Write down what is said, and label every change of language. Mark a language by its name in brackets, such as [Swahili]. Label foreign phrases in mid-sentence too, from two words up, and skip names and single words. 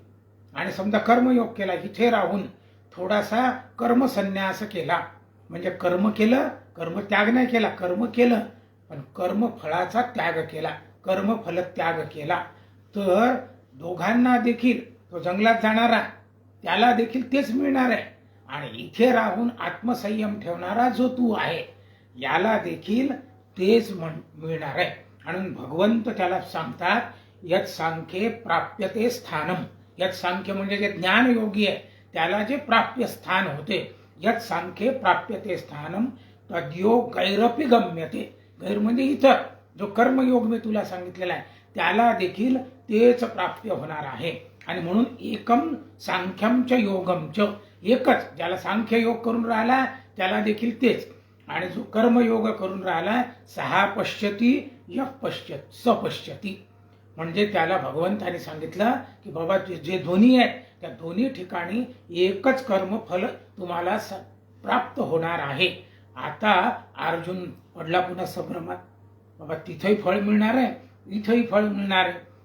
[Marathi] आणि समजा कर्मयोग केला, इथे राहून थोडासा कर्मसन्यास केला, म्हणजे कर्म केलं, कर्मत्याग नाही केला, कर्म केलं पण कर्मफळाचा त्याग केला, कर्मफल त्याग केला, तर दोघांना देखील, तो जंगलात जाणारा त्याला देखील तेच मिळणार आहे, आणि इथे राहून आत्मसंयम ठेवणारा जो तू आहे याला देखील तेच मिळणार आहे। आणि भगवंत त्याला सांगतात, [Sanskrit] यत् सांख्ये प्राप्यते स्थानम, यत् सांख्य [Marathi] म्हणजे जे ज्ञानयोगी आहे त्याला जे प्राप्य स्थान होते, [Sanskrit] यत् सांख्ये प्राप्यते स्थानम तद्योग गैरपि गम्यते, [Marathi] गैर म्हणजे इतर, जो कर्मयोग मी तुला सांगितलेला आहे त्याला देखील तेच प्राप्य होणार आहे। आणि म्हणून [Sanskrit] एकम सांख्यम च योगम च, [Marathi] एकच, ज्याला सांख्य योग करून राहिला त्याला देखील तेच, आणि जो कर्मयोग करून राहिला [Sanskrit] सहा पश्यती यः पश्यत स पश्यती, [Marathi] म्हणजे त्याला भगवंताने सांगितलं की बाबा जे दोन्ही आहेत त्या दोन्ही ठिकाणी एकच कर्मफल तुम्हाला प्राप्त होणार आहे। आता अर्जुन पडला पुन्हा संभ्रमात. बाबा तिथंही फळ मिळणार आहे, इथंही फळ मिळणार आहे.